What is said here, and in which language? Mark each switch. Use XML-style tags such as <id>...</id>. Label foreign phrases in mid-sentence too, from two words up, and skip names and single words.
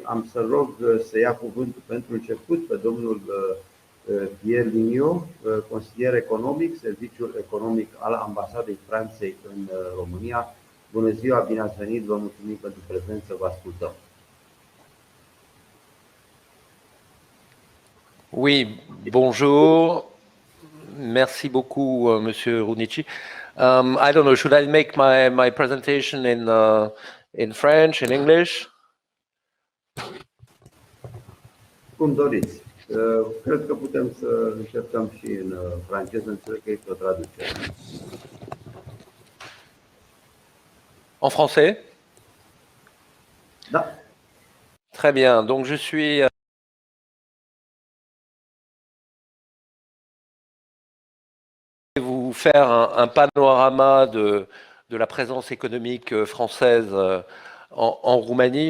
<ro>am să rog să ia cuvântul pentru început pe domnul Pierre Vigneault, consilier economic, Serviciul Economic al Ambasadei Franței în România. Bună ziua, bine ați venit, vă mulțumim pentru prezență, vă ascultăm.</ro> <fr>Oui, bonjour. Merci beaucoup, Monsieur Runici.</fr> <en>I don't know, should I make my presentation in French, in English?</en> <ro>Cum doriți. Cred că putem să încercăm și în franceză, înțeleg că este o traducere.</ro> <fr>En français?</fr> <ro>Da.</ro> <fr>Très bien, donc je suis... vous faire un panorama de la présence économique française en Roumanie.</fr>